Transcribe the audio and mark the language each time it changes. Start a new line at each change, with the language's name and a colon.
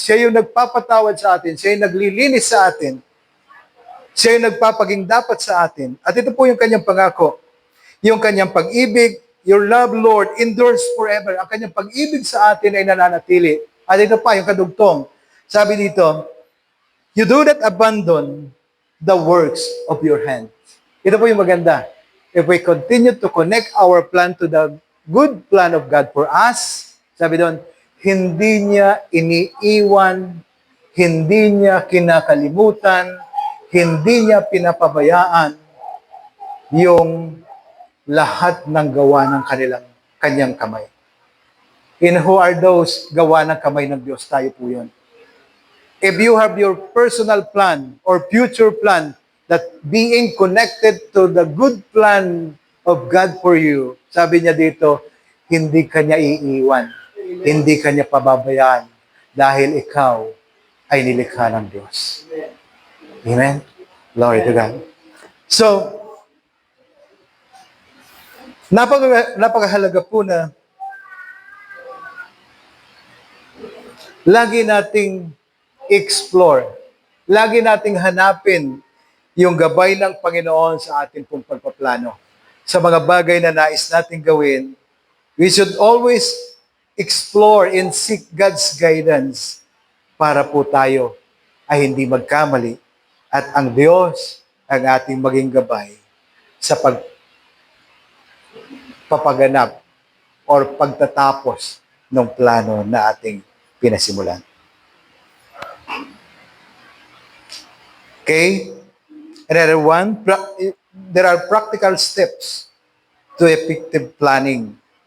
Filipino: Siya yung nagpapatawad sa atin. Siya yung naglilinis sa atin. Siya yung nagpapaging dapat sa atin. At ito po yung kanyang pangako. Yung kanyang pag-ibig,
English: your love, Lord, endures forever.
Filipino: Ang kanyang pag-ibig sa atin ay nananatili. At ito pa, yung kadugtong. Sabi dito,
English: you do not abandon the works of your hands.
Filipino: Ito po yung maganda.
English: If we continue to connect our plan to the good plan of God for us,
Filipino: sabi doon, hindi niya iniiwan, hindi niya kinakalimutan, hindi niya pinapabayaan yung lahat ng gawa ng kanyang kamay.
English: And who are those
Filipino: gawa ng kamay ng Diyos? Tayo po yun.
English: If you have your personal plan or future plan that being connected to the good plan of God for you,
Filipino: sabi niya dito, hindi ka niya iiwan. Hindi ka niya pababayaan dahil ikaw ay nilikha ng Diyos. Amen?
English: Glory to God.
Filipino: So, napakahalaga po na lagi nating explore, lagi nating hanapin yung gabay ng Panginoon sa ating pong pagpaplano. Sa mga bagay na nais nating gawin,
English: we should always explore and seek God's guidance
Filipino: para po tayo ay hindi magkamali At ang Diyos ang ating maging gabay sa pagpapaganap or pagtatapos ng plano na ating pinasimulan.
English: Okay? Another one, there are practical steps to effective planning.